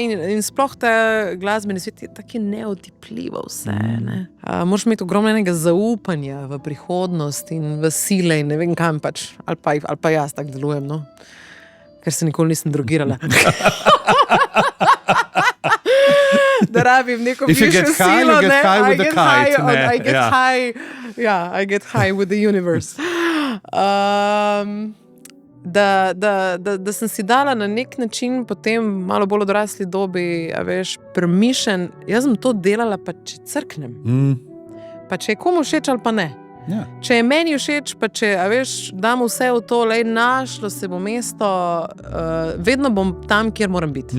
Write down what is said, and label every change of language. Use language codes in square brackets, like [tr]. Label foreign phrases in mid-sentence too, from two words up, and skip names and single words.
[sl] In sploh ta glasbeni svet je tako neotipljivo vse, ne? Moraš imeti ogromnega zaupanja v prihodnost in v sile in ne vem kam pač, ali pa jaz tako delujem, no? Ker se nikoli nisem drogirala. Da rabim neko višjo silo, ne? [en] I get high with the universe. [sl] Da sem si dala na nek način potem malo bolj odrasli dobi, veš, premišljen, jaz sem to delala, pa če crknem. Pa če je komu všeč ali pa ne. Ja. Če je meni všeč, pa če, veš, dam vse v to, našlo se bo mesto, vedno bom tam, kjer moram biti.